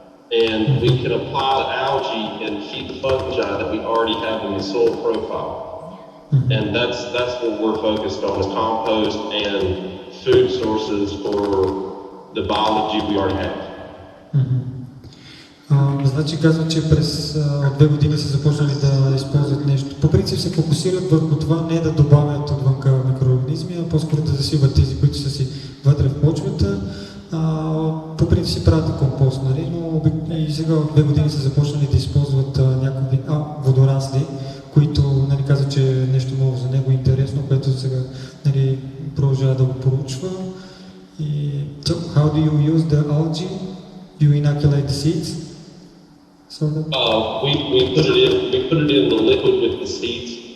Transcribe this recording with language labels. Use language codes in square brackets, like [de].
[en] And we can apply the algae and feed the fungi that we already have in the soil profile. And that's what we're focused on, is compost and food sources for the biology we already have. [bg] Значи казва, че през 2 години са започнали да използват нещо. По принцип се фокусират върху това не да добавят отвънка микроорганизми, а по-скоро да засилват тези, които са си вътре в почвата. По принцип си правят и компост, нали? Но и сега от 2 години са започнали да използват някакви водорасли, които нали, казват, че е нещо ново за него, интересно, което сега нали, продължава да го проучва. [en] И so, how do you use the algae? You inoculate the seeds? Sort of? We put it in the liquid with the seeds.